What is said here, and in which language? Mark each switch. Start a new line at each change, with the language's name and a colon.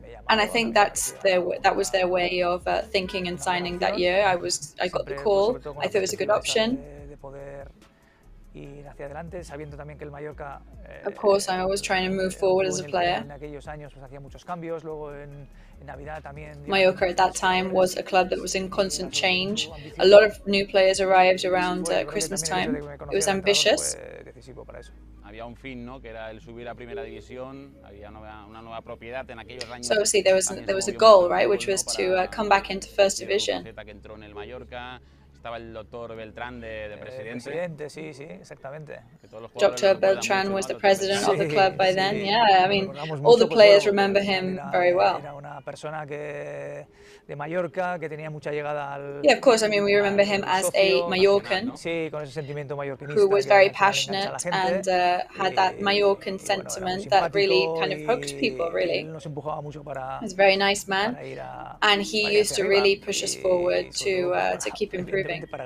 English: And I think that was their way of thinking and signing that year. I got the call. I thought it was a good option.
Spanish: ir hacia adelante, sabiendo también que el Mallorca
English: Of course, I'm always trying to move forward as a player.
Spanish: En aquellos años pues hacía muchos cambios, luego en Navidad también.
English: Mallorca at that time was a club that was in constant change. A lot of new players arrived around Christmas time. It was ambitious.
Spanish: Había un fin, ¿no? Que era el subir a primera división. Había una nueva propiedad en aquellos años.
English: So obviously there was a goal, right, which was to come back into first division.
Spanish: Que entró en el Mallorca. Estaba el doctor Beltrán de presidente. Presidente, sí, sí, exactamente.
English: Dr. Beltrán was the president of the club by then. Yeah, I mean, all the players remember him very well.
Spanish: Era una persona de Mallorca que tenía mucha llegada al.
English: Yeah, of course. I mean, we remember him as a Mallorcan who was very passionate and had that Mallorcan sentiment that really kind of hooked people, really. He was a very nice man, and he used to really push us forward to keep improving.